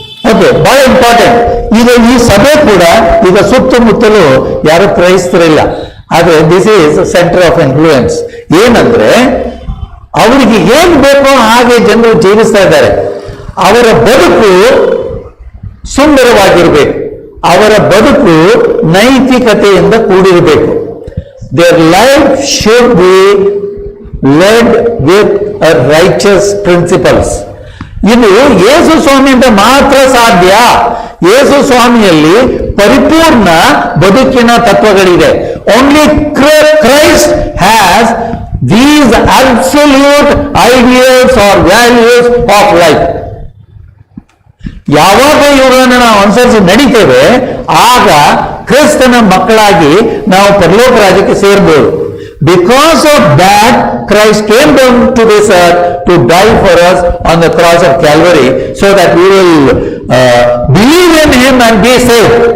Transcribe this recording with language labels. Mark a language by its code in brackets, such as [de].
[kn] Okay, ಬಹಳ important. ಈಗ ಈ ಸಭೆ ಕೂಡ ಈಗ ಸುತ್ತಮುತ್ತಲು ಯಾರು ಕ್ರೈಸ್ತರಿಲ್ಲ, ಆದ್ರೆ [en] This is centre of influence. [kn] ಏನಂದ್ರೆ ಅವರಿಗೆ ಏನ್ ಬೇಕೋ ಹಾಗೆ ಜನರು ಜೀವಿಸ್ತಾ ಇದ್ದಾರೆ. ಅವರ ಬದುಕು ಸುಂದರವಾಗಿರ್ಬೇಕು, ಅವರ ಬದುಕು ನೈತಿಕತೆಯಿಂದ ಕೂಡಿರಬೇಕು. [en] Their life should be led with a righteous principles. [kn] ಇದು ಯೇಸು ಸ್ವಾಮಿಯಿಂದ ಮಾತ್ರ ಸಾಧ್ಯ. ಯೇಸು ಸ್ವಾಮಿಯಲ್ಲಿ ಪರಿಪೂರ್ಣ ಬದುಕಿನ ತತ್ವಗಳಿದೆ. [en] Only Christ has these absolute ideals or values of life. [kn] ಯಾವಾಗ ಇವುಗಳನ್ನು ನಾವು ಅನುಸರಿಸಿ ನಡೀತೇವೆ, ಆಗ ಕ್ರಿಸ್ತನ ಮಕ್ಕಳಾಗಿ ನಾವು ಪರಲೋಕ ರಾಜ್ಯಕ್ಕೆ ಸೇರಬಹುದು. [en] Because of that Christ came down to this earth to die for us on the cross of Calvary, so that we will believe in him and be save.